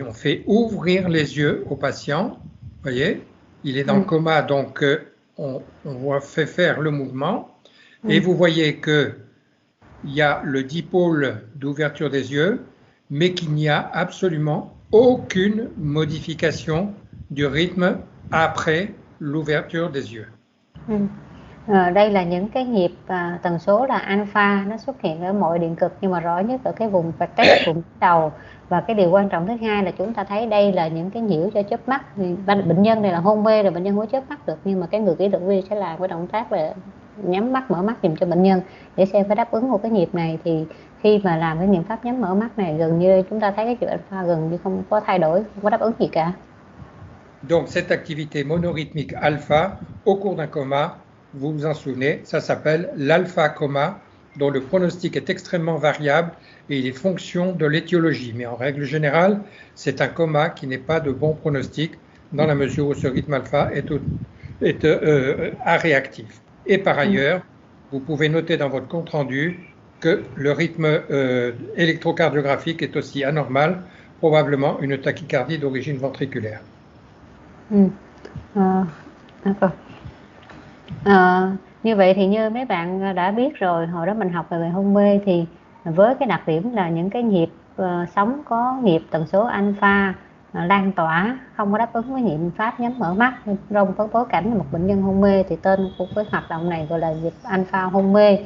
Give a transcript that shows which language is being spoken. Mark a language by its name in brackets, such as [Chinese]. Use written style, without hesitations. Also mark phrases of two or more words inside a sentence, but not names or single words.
[French] On fait ouvrir les yeux au patient. Vous voyez, il est dans le coma, donc on fait faire le mouvement. Et vous voyez qu'il y a le dipôle d'ouverture des yeux, mais qu'il n'y a absolument aucune modification du rythme après l'ouverture des yeux. [Vietnamese] Đây là những cái nhịp tần số là alpha, nó xuất hiện ở mọi điện cực nhưng mà rõ nhất ở cái vùng vertex, vùng đầu. Và cái điều quan trọng thứ hai là chúng ta thấy đây là những cái nhiễu cho chớp mắt. Bệnh nhân này là hôn mê rồi, bệnh nhân không có chớp mắt được, nhưng mà cái người kỹ thuật viên sẽ làm cái động tác là nhắm mắt mở mắt dùm cho bệnh nhân để xem phải đáp ứng một cái nhịp này. Thì khi mà làm cái nghiệm pháp nhắm mở mắt này, gần như chúng ta thấy cái chữ alpha gần như không có thay đổi, không có đáp ứng gì cả. [French] Donc cette activité monorhythmique alpha au cours d'un coma, vous vous en souvenez, ça s'appelle l'alpha coma, dont le pronostic est extrêmement variable et il est fonction de l'étiologie. Mais en règle générale, c'est un coma qui n'est pas de bon pronostic dans la mesure où ce rythme alpha est aréactif. Et par ailleurs, vous pouvez noter dans votre compte-rendu que le rythme électrocardiographique est aussi anormal, probablement une tachycardie d'origine ventriculaire. [Vietnamese] Như vậy thì như mấy bạn đã biết rồi, hồi đó mình học về hôn mê thì với cái đặc điểm là những cái nhịp sống có nhịp tần số alpha lan tỏa, không có đáp ứng với nhịp pháp nhắm mở mắt trong cái bối cảnh là một bệnh nhân hôn mê, thì tên của cái hoạt động này gọi là nhịp alpha hôn mê.